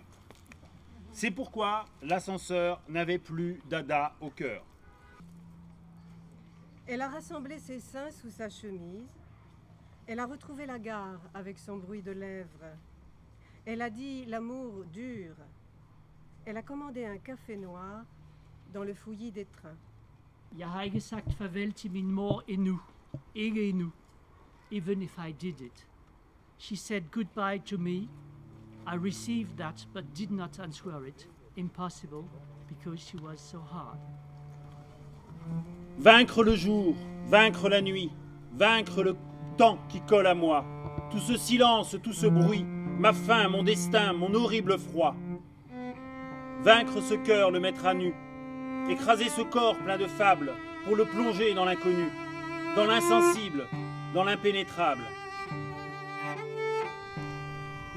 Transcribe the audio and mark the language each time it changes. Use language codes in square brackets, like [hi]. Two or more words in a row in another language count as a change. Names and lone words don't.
[fr] C'est pourquoi l'ascenseur n'avait plus dada au cœur. Elle a rassemblé ses seins sous sa chemise. Elle a retrouvé la gare avec son bruit de lèvres. Elle a dit l'amour dur. Elle a commandé un café noir dans le fouillis des trains. [da] Jeg har ikke sagt farvel til min mor endnu. Ikke endnu. [en] Even if I did it. She said goodbye to me. I received that but did not answer it. Impossible, because she was so hard. [fr] Vaincre le jour, vaincre la nuit, vaincre le temps qui colle à moi. Tout ce silence, tout ce bruit, ma faim, mon destin, mon horrible froid. Vaincre ce cœur, le mettre à nu. Écraser ce corps plein de fables pour le plonger dans l'inconnu, dans l'insensible, dans l'impénétrable.